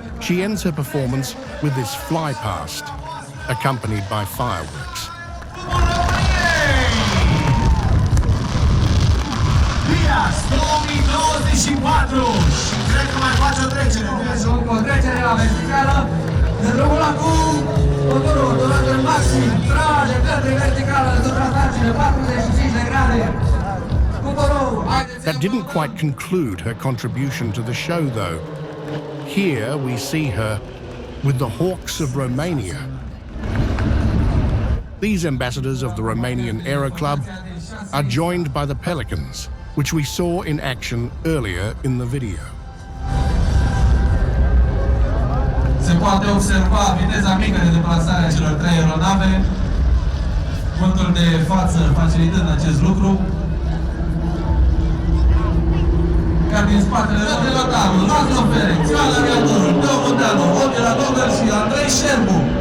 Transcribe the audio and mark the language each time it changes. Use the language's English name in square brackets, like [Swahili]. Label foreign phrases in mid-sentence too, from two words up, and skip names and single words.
[English] She ends her performance with this fly past, accompanied by fireworks. [Romanian] Bias 2024 și cred că mai face o trecere. O trecere la verticală, de drumul acum, motorul durată în maxim, trage către verticală, suprafațele 45 de grade. [English] That didn't quite conclude her contribution to the show, though. Here we see her with the Hawks of Romania. These ambassadors of the Romanian Aero Club are joined by the Pelicans, which we saw in action earlier in the video. [Romanian] Se poate observa viteza mică de deplasare a celor trei aeronave, vântul de față facilitând acest lucru. Iar din spatele lor, pilotarul, Laszlo Ferenc, Ioan Aviatorul, Teo Munteanu, Odila Dogăr și Andrei Șerbu.